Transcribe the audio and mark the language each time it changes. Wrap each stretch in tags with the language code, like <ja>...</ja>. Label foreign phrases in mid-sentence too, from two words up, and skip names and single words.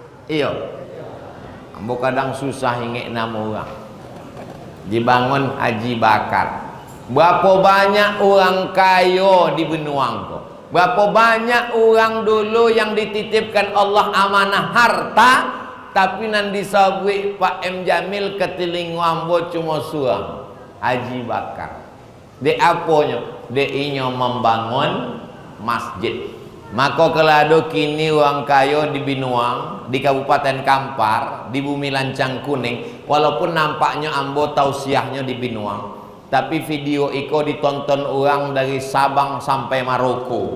<min>Iyo, ambo kadang susah ingat nama orang.</min> <id>Dibangun Haji Bakar. Berapa banyak orang kaya di benua kau, berapa banyak orang dulu yang dititipkan Allah amanah harta, tapi nan disabui Pak M Jamil ketiling ambo cuma suang Haji Bakar.</id> <min>De aponya? De inyo membangun masjid.</min> <id>Maka kelado kini orang kaya di Binuang, di Kabupaten Kampar, di Bumi Lancang Kuning, walaupun nampaknya ambo tausiahnya di Binuang, tapi video iko ditonton orang dari Sabang sampai Maroko.</id>